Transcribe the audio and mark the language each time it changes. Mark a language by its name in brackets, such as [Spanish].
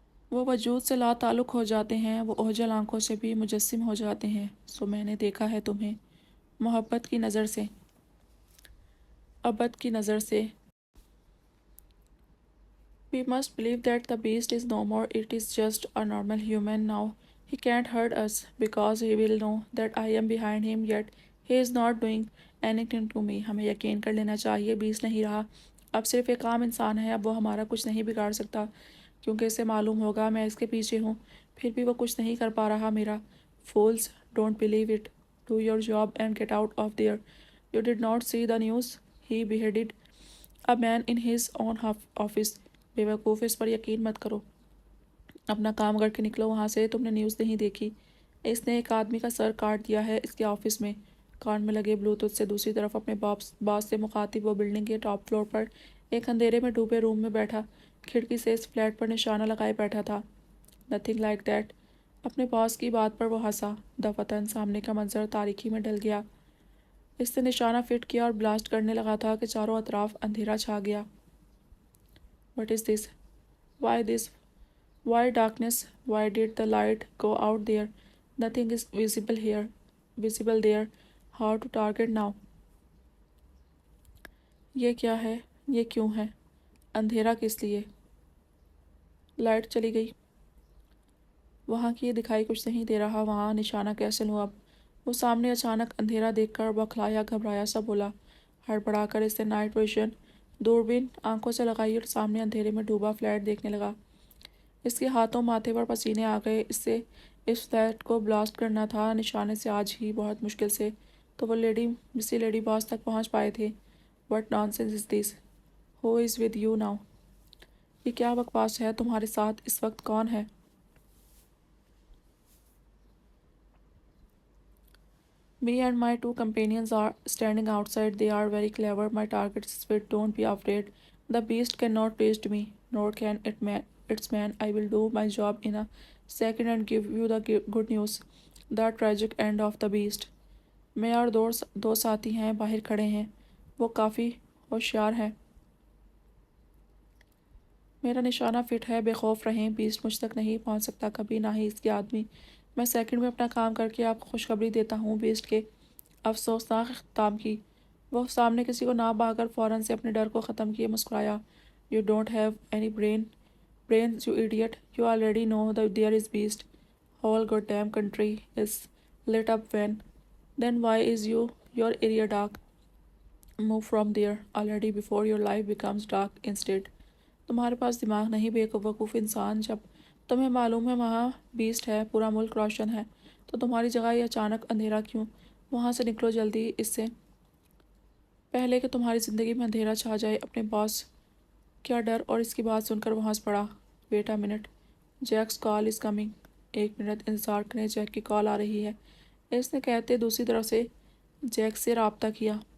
[Urdu] وہ وجود سے لا تعلق ہو جاتے ہیں، وہ اوجھل آنکھوں سے بھی مجسم ہو جاتے ہیں۔ سو میں نے دیکھا ہے تمہیں محبت کی نظر سے، ابد کی نظر سے۔ [English] We must believe that the beast is no more, it is just a normal human now. He can't hurt us because he will know that I am behind him, yet he is not doing anything to me. [Urdu] ہمیں یقین کر لینا چاہیے best نہیں رہا، اب صرف ایک عام انسان ہے، اب وہ ہمارا کچھ نہیں بگاڑ سکتا، کیونکہ اسے معلوم ہوگا میں اس کے پیچھے ہوں، پھر بھی وہ کچھ نہیں کر پا رہا میرا۔ [English] Fools, don't believe it. Do your job and get out of there. You did not see the news. He beheaded a man in his own office. [Urdu] بے وقوف، اس پر یقین مت کرو، اپنا کام کر کے نکلو وہاں سے۔ تم نے نیوز نہیں دیکھی؟ اس نے ایک آدمی کا سر کاٹ دیا ہے اس کے آفس میں۔ کان میں لگے بلوٹوتھ سے دوسری طرف اپنے باس سے مخاطب وہ بلڈنگ کے ٹاپ فلور پر ایک اندھیرے میں ڈوبے روم میں بیٹھا کھڑکی سے اس فلیٹ پر نشانہ لگائے بیٹھا تھا۔ [English] Nothing like that. [Urdu] اپنے باس کی بات پر وہ ہنسا۔ دفتن سامنے کا منظر تاریکی میں ڈل گیا۔ اس نے نشانہ فٹ کیا اور بلاسٹ کرنے لگا تھا کہ چاروں اطراف اندھیرا چھا گیا۔ [English] What is this? Why this? Why darkness? Why did the light go out there? Nothing is visible there. How to target now? [Urdu] یہ کیا ہے؟ یہ کیوں ہے؟ اندھیرا کس لیے؟ لائٹ چلی گئی۔ وہاں کی دکھائی کچھ نہیں دے رہا، وہاں نشانہ کیسے لوں اب؟ وہ سامنے اچانک اندھیرا دیکھ کر بوکھلایا گھبرایا سا بولا۔ ہڑبڑا کر اس نے نائٹ ویژن دوربین آنکھوں سے لگائی اور سامنے اندھیرے میں ڈوبا فلیٹ دیکھنے لگا۔ اس کے ہاتھوں ماتھے پر پسینے آ گئے۔ اس سے اس فلیٹ کو بلاسٹ کرنا تھا نشانے سے آج ہی بہت مشکل سے۔ تو وہ مسٹی لیڈی باس تک پہنچ پائے تھے۔ [English] What nonsense is this? Who is with you now? [Urdu] یہ کیا بکواس ہے؟ تمہارے ساتھ اس وقت کون ہے؟ [English] Me and my two companions are standing outside. They are very clever. My target is fit. Don't be afraid. The beast cannot reach me, nor can its man. I will do my job in a second and give you the good news. The tragic end of the beast. [Urdu] میں اور دو ساتھی ہیں، باہر کھڑے ہیں۔ وہ کافی ہوشیار ہے۔ میرا نشانہ فٹ ہے، بے خوف رہیں۔ بیسٹ مجھ تک نہیں پہنچ سکتا کبھی، نہ ہی اس کے آدمی۔ میں سیکنڈ میں اپنا کام کر کے آپ کو خوشخبری دیتا ہوں بیسٹ کے افسوسناک اختتام کی۔ وہ سامنے کسی کو نہ بہا کر فوراً سے اپنے ڈر کو ختم کیے مسکرایا۔ [English] You don't have any brains, you idiot. You already know that there is beast. Whole goddamn country is lit up then why is your area dark? Move from there already before your life becomes dark instead. [Urdu] تمہارے پاس دماغ نہیں بے وقوف انسان؟ جب تمہیں معلوم ہے وہاں بیسٹ ہے، پورا ملک روشن ہے، تو تمہاری جگہ یہ اچانک اندھیرا کیوں؟ وہاں سے نکلو جلدی، اس سے پہلے کہ تمہاری زندگی میں اندھیرا چھا جائے۔ اپنے باس کیا ڈر؟ اور اس کی بات سن کر وہ ہنس پڑا۔ [English] Wait a minute, Jack's call is coming. [Urdu] ایک منٹ انتظار کریں، جیک کی کال آ رہی ہے، اس نے کہتے دوسری طرف سے جیک سے رابطہ کیا۔